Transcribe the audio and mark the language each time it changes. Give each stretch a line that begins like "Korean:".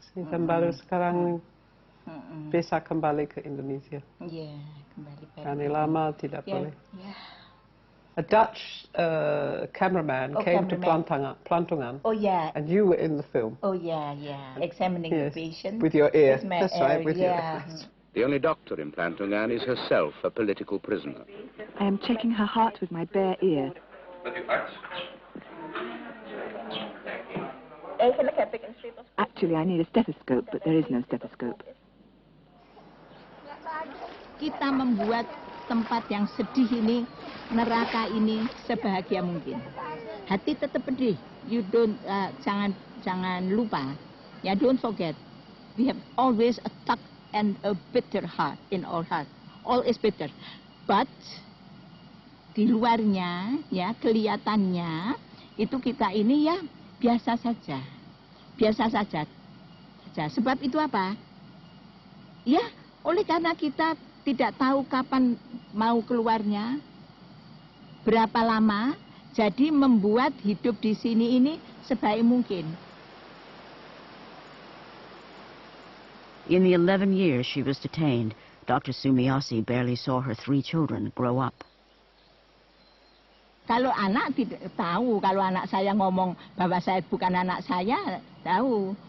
Indonesian: Dan baru sekarang bisa kembali ke Indonesia. Ya, kembali. Karena lama tidak boleh. Yeah.
English: A Dutch cameraman came to Plantungan. Oh yeah. And you were in the film. Oh yeah. Examining the patient. With your ear. With my That's right, with your ear. The only doctor in Plantungan is herself a political prisoner. I am checking her heart with my bare ear. Actually, I need a stethoscope, but there is no stethoscope.
Indonesian: Kita membuat tempat yang sedih ini, neraka ini sebahagia mungkin. Hati tetap pedih.
English: You don't
Indonesian: jangan lupa. Ya,
English: don't forget. We have always a dark and a bitter heart in our heart. All is bitter. But
Indonesian: di luarnya, ya kelihatannya itu kita ini ya biasa saja. Biasa saja. Sebab itu apa? Ya, oleh karena kita tidak tahu kapan mau keluarnya, berapa lama, jadi membuat hidup di sini ini sebaik mungkin.
English: In the 11 years she was detained, Dr. Sumiasi barely saw her 3 children grow up.
Indonesian: Kalau anak tidak tahu, kalau anak saya ngomong bahwa saya bukan anak saya, tahu.